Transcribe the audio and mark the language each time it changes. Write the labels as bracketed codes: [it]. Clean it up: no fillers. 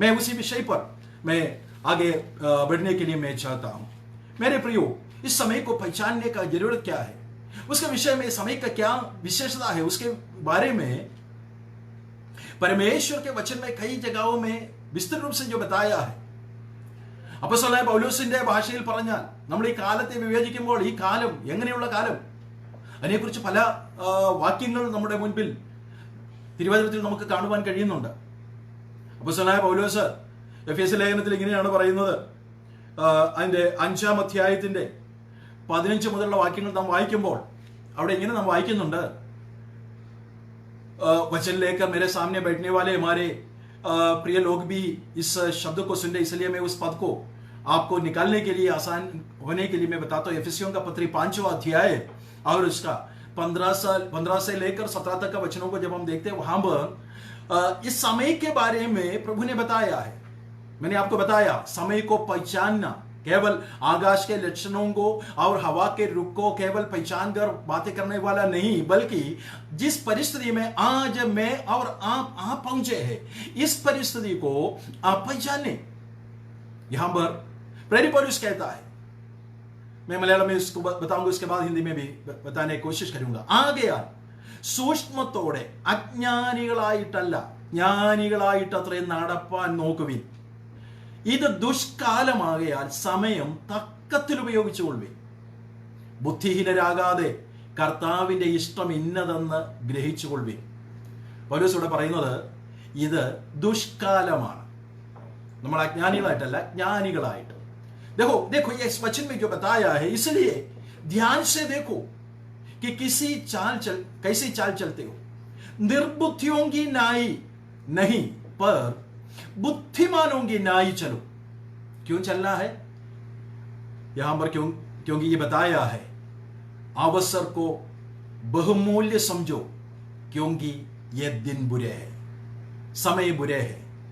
[hi] मैं उसी विषय पर मैं आगे बढ़ने के लिए मैं चाहता हूं। मेरे प्रियो, इस समय को पहचानने का जरूरत क्या है, उसके विषय में समय का क्या विशेषता है, उसके बारे में परमेश्वर के वचन में कई जगहों में विस्तृत रूप से जो बताया है। [ml] അപ്പോസ്തലനായ പൗലോസിന്റെ ഭാഷയിൽ പറഞ്ഞാൽ, നമ്മൾ ഈ കാലത്തെ വിവേചിക്കുമ്പോൾ ഈ കാലം എങ്ങനെയുള്ള കാലം, അതിനെക്കുറിച്ച് പല വാക്യങ്ങൾ നമ്മുടെ മുൻപിൽ തിരുവചനത്തിൽ നമുക്ക് കാണുവാൻ കഴിയുന്നുണ്ട്. അപ്പോസ്തലനായ പൗലോസ് എഫേസ്യ ലേഖനത്തിൽ ഇങ്ങനെയാണ് പറയുന്നത്. അതിന്റെ 5-ാം അധ്യായത്തിന്റെ 15 മുതലുള്ള വാക്യങ്ങൾ നാം വായിക്കുമ്പോൾ അവിടെ ഇങ്ങനെ നാം വായിക്കുന്നുണ്ട്, [hi] वचन लेकर मेरे सामने बैठने वाले हमारे प्रिय लोग भी इस शब्द को सुन रहे, इसलिए मैं उस पद को आपको निकालने के लिए आसान होने के लिए मैं बताता हूं। एफेसियों का पत्री 5वां अध्याय और उसका 15 से लेकर 17 तक का वचनों को जब हम देखते हैं, वहां पर इस समय के बारे में प्रभु ने बताया है। मैंने आपको बताया, समय को पहचानना, केवल आकाश के लक्षणों को और हवा के रुख को केवल पहचान कर बातें करने वाला नहीं, बल्कि जिस परिस्थिति में आज मैं और आप पहुंचे हैं, इस परिस्थिति को आप पहचाने। यहां पर प्रेरित पौलुस कहता है, मैं मलयालम में इसको बताऊंगा, उसके बाद हिंदी में भी बताने की कोशिश करूंगा. [ml] ആകയാൽ സൂക്ഷ്മത്തോടെ അജ്ഞാനികളായിട്ടല്ല ജ്ഞാനികളായിട്ടത്രയും നടപ്പാൻ നോക്കുവിൻ. ഇത് ദുഷ്കാലമാകയാൽ സമയം തക്കത്തിൽ ഉപയോഗിച്ചുകൊള്ളുവിൻ. ബുദ്ധിഹീനരാകാതെ കർത്താവിന്റെ ഇഷ്ടം ഇന്നതെന്ന് ഗ്രഹിച്ചുകൊള്ളുവിൻ. പൗലോസ് ഇവിടെ പറയുന്നത് ഇത് ദുഷ്കാലമാണ്. നമ്മൾ അജ്ഞാനികളായിട്ടല്ല, ജ്ഞാനികളായിട്ട്. [hi] देखो देखो ये इस वचन में जो बताया है, इसलिए ध्यान से देखो कि कैसी चाल चलते हो. निर्बुद्धियों की नाई नहीं पर बुद्धिमानों की नाई चलो. क्यों चलना है यहां पर? क्योंकि ये बताया है अवसर को बहुमूल्य समझो, क्योंकि ये दिन बुरे हैं, समय बुरे हैं.